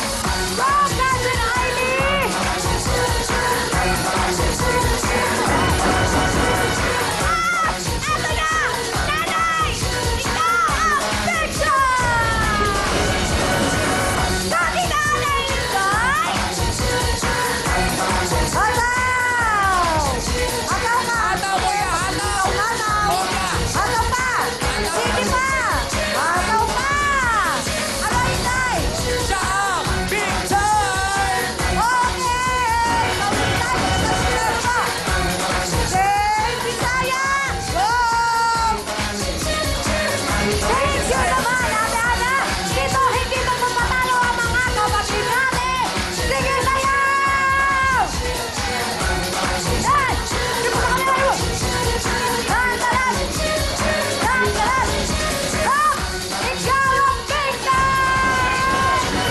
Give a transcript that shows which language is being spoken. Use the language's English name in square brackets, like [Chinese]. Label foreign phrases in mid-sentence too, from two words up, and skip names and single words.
[English] Go, Cousin Ivy! [Filipino] Eto na! Nanay! Ikaw ang Big Time! Dati nanay, Inday! Ataw! Ataw ka! Ataw, kuya! Ataw! Ataw! Kuya! Ataw pa! Sige pa! Ataw pa! Ano, Inday? Siya ang Big Time! Okay! Mawin tayo! Nagkasunod ba? Game Bisaya! Go! [English] Thank you [Filipino] naman, Ate Ana! Dito, hindi magpapatalo ang mga kapatid natin! Sige, sayaw! Yan! Di mo sa kanila mo! Dandalan! Dandalan! Ah! Ikaw ang Big Time!